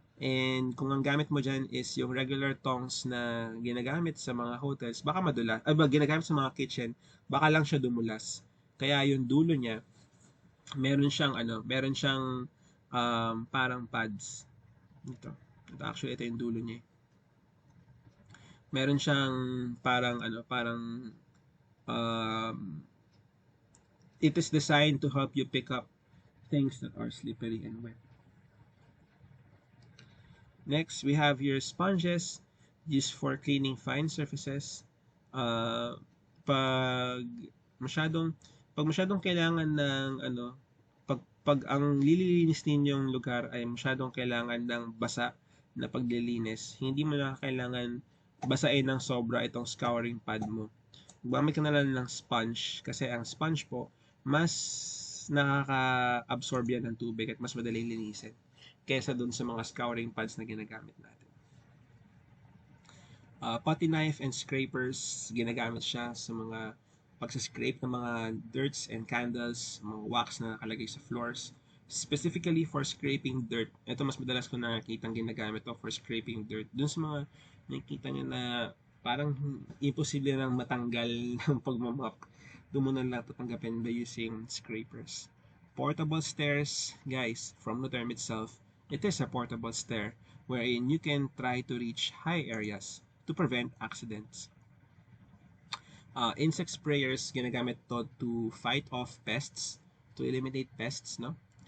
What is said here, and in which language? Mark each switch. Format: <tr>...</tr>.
<tl>And kung ang gamit mo dyan is yung regular tongs na ginagamit sa mga hotels, baka madulas. Ay, ginagamit sa mga kitchen, baka lang siya dumulas. Kaya yung dulo niya, meron siyang parang pads. Ito. Ito actually, ito yung dulo niya. Meron siyang parang um,</tl> <en>it is designed to help you pick up things that are slippery and wet. Next, we have your sponges used for cleaning fine surfaces.</en> <tl>Uh, pag masyadong kailangan ng pag ang lililinis ninyong lugar ay masyadong kailangan ng basa na paglilinis, hindi mo na kailangan basain ng sobra itong scouring pad mo. Gumamit ka na lang ng sponge kasi ang sponge po mas nakaka-absorb yan ng tubig at mas madaling linisin kesa dun sa mga scouring pads na ginagamit natin. Putty knife and scrapers, ginagamit siya sa mga pagsascrape ng mga dirts and candles, mga wax na nakalagay sa floors.</tl> <en>Specifically for scraping dirt.</en> <tl>Ito mas madalas ko nakikita ginagamit to</tl> <en>for scraping dirt.</en> <tl>Dun sa mga nakikita nyo na parang imposible nang matanggal ng pagmamap. Doon mo na lang tatanggapin by using scrapers.</tl> <en>Portable stairs, guys, from the term itself, it is a portable stair wherein you can try to reach high areas to prevent accidents. Insect sprayers,</en> <tl>ginagamit</tl> <en>to fight off pests, to eliminate pests, no?</en>